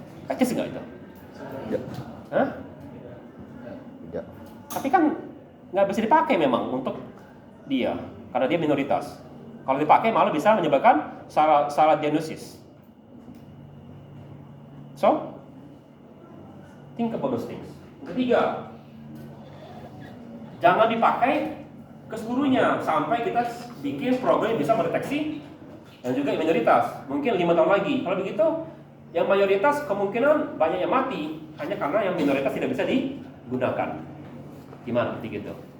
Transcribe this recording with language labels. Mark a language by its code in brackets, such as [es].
[id] Etis nggak itu? Tidak. Hah? Tidak. Tapi kan nggak bisa dipakai memang untuk dia, karena dia minoritas. Kalau dipakai malah bisa menyebabkan salah diagnosis. [en] So, think about those things. [id] Ketiga, jangan dipakai ke seluruhnya sampai kita bikin program yang bisa mendeteksi dan juga minoritas. Mungkin 5 tahun lagi. Kalau begitu, yang mayoritas kemungkinan banyak yang mati hanya karena yang minoritas tidak bisa digunakan. Gimana seperti gitu?